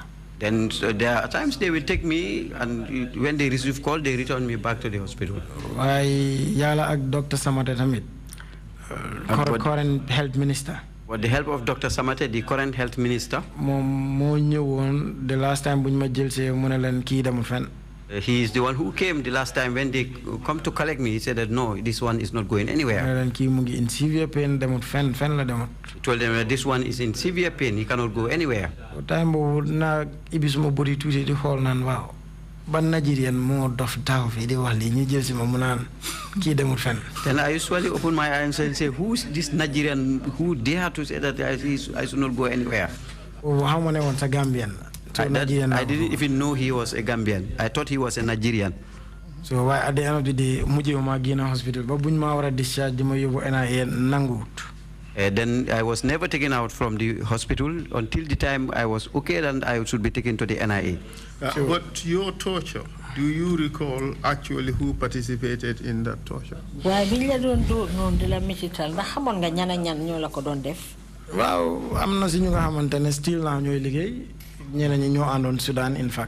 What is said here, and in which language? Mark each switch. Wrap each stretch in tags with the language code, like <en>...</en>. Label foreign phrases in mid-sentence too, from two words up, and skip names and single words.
<en>Then there are times they will take me, and when they receive call, they return me back to the hospital.</en> <wo>Waaye yàlla ak Dr. Samate tamit</wo> <en>current health minister. With the help of Dr. Samate, the current health minister,</en> <wo>moo ñëwoon</wo> <en>the last time</en> <wo>buñ ma jël see mu ne leen kii demul fenn.</wo> <en>He is the one who came the last time when they come to collect me. He said that no, this one is not going anywhere.</en> <wo>Kii mu ngi</wo> <en>in severe pain</en> <wo>demut fenn la demut.</wo> <en>He told them that this one is in severe pain. He cannot go anywhere.</en> <wo>Time boobu naa ibi suma body tuuti di xool naan waaw ban Nigerian moo dof daaw fii di wax lii ñu jël si ma mu naan kii demut fenn.</wo> <en>Then I usually open my eyes and say, who is this Nigerian who dare to say that I should not go anywhere? How many ones a Gambian? I didn't even know he was a Gambian. I thought he was a Nigerian.</en> <wo>So at the end of the day, mujjee ma génn hospital ba buñ ma war a discharge di ma yóbbu NIA nanguwut.</wo> <en>Then I was never taken out from the hospital until the time I was okay, and I should be taken to the NIA. But your torture, do you recall actually who participated in that torture? Wow, I'm not seeing still now Sudan, in fact.</en>